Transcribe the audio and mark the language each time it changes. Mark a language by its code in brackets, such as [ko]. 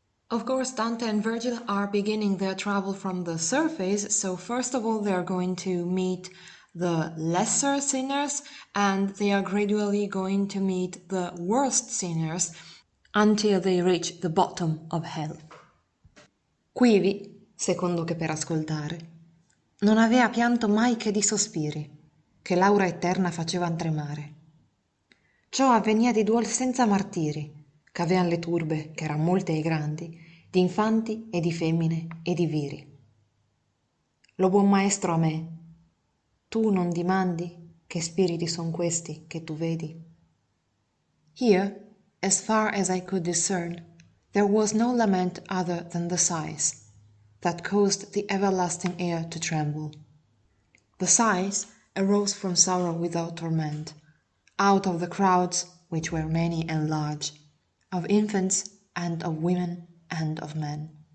[en] Of course, Dante and Virgil are beginning their travel from the surface, so first of all they are going to meet the lesser sinners, and they are gradually going to meet the worst sinners until they reach the bottom of hell. [it] Quivi, secondo che per ascoltare, non avea pianto mai che di sospiri, che l'aura eterna facevan tremare. Ciò avvenia di duol senza martiri, c'avean le turbe, che eran molte e grandi, di infanti e di femmine e di viri. Lo buon maestro a me, tu non dimandi che spiriti son questi che tu vedi? [en] Here, as far as I could discern, there was no lament other than the sighs that caused the everlasting air to tremble. The sighs arose from sorrow without torment, out of the crowds, which were many and large, of infants and of women and of men.